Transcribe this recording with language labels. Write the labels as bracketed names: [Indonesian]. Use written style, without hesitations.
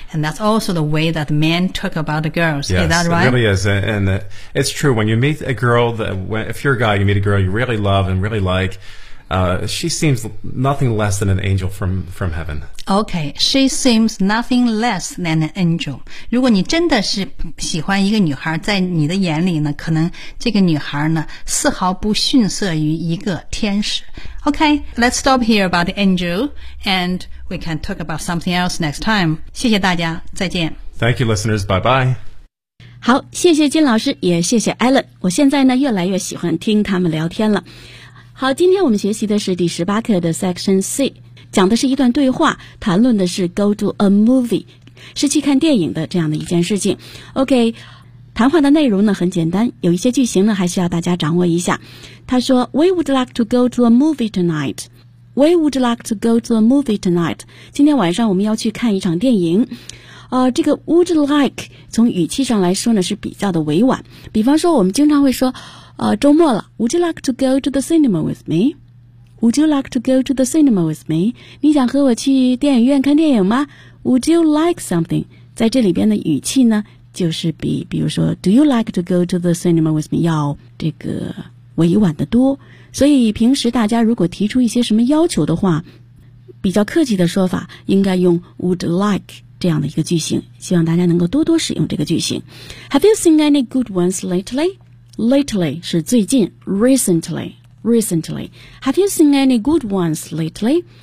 [English] And that's also the way that men talk about the girls. Yes, is that right? It really is. And it's true. When you meet a girl, if you're a guy, you meet a girl you really love and really like,she seems nothing less than an angel from heaven. Okay, she seems nothing less than an angel. [Chinese] 如果你真的是喜欢一个女孩，在你的眼里呢，可能这个女孩呢，丝毫不逊色于一个天使。 [English] Okay, let's stop here about the angel, and we can talk about something else next time. [Chinese] 谢谢大家，再见。 [English] Thank you, listeners. Bye-bye. [Chinese] 好，谢谢金老师，也谢谢 Alan。我现在呢，越来越喜欢听他们聊天了。好，今天我们学习的是第十八课的 Section C， 讲的是一段对话，谈论的是 [English] go to a movie， [Chinese] 是去看电影的这样的一件事情。 OK， 谈话的内容呢很简单，有一些句型呢还需要大家掌握一下。他说 [English] ，We would like to go to a movie tonight. We would like to go to a movie tonight. [Chinese] 今天晚上我们要去看一场电影。这个 would like 从语气上来说呢是比较的委婉。比方说，我们经常会说。周末了 [English] ,Would you like to go to the cinema with me? Would you like to go to the cinema with me? [Chinese] 你想和我去电影院看电影吗 ? [English] Would you like something? [Chinese] 在这里边的语气呢就是比如说 [English] ,Do you like to go to the cinema with me? [Chinese] 要这个委婉的多。所以平时大家如果提出一些什么要求的话比较客气的说法应该用 would like 这样的一个句型。希望大家能够多多使用这个句型。 [English] Have you seen any good ones lately? Lately [Chinese] 是最近 [English] recently Have you seen any good ones lately?